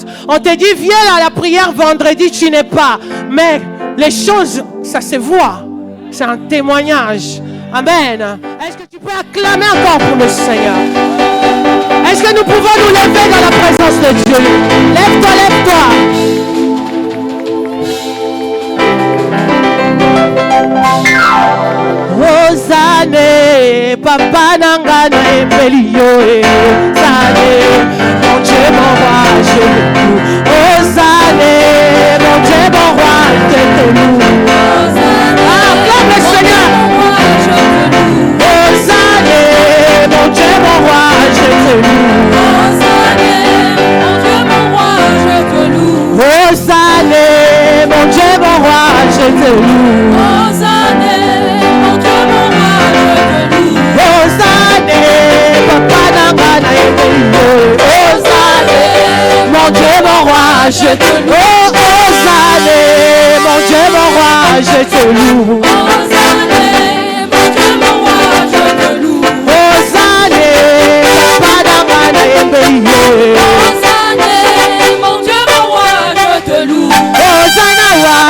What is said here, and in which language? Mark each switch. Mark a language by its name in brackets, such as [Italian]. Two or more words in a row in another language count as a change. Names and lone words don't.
[French] On te dit viens à la prière vendredi, tu n'es pas. Mais les choses, ça se voit. C'est un témoignage. Amen. Est-ce que tu peux acclamer encore pour le Seigneur? Est-ce que nous pouvons nous lever dans la présence de Dieu? Lève-toi, lève-toi. [Lingala] Hosanna, papa nangana epelio Hosanna, [French] mon Dieu mon roi, je te loue. Hosanna, mon Dieu mon roi, je te loue. Acclame le Seigneur. Hosanna, mon Dieu mon roi, je te loue. Hosanna, mon Dieu mon roi, je te loue. Hosanna, mon Dieu mon roi, je te loue. Hosanna, mon Dieu mon roi, je te loue. [Lingala] Hosanna, papa nangana epelio. [French] Hosanna, mon Dieu mon roi, je te loue. Hosanna, mon Dieu mon roi, je te loue. Hosanna, mon Dieu mon roi, je te loue. [Lingala] Hosanna, papa nangana epelio. [French] Hosanna, mon Dieu mon roi, je te loue. Hosanna,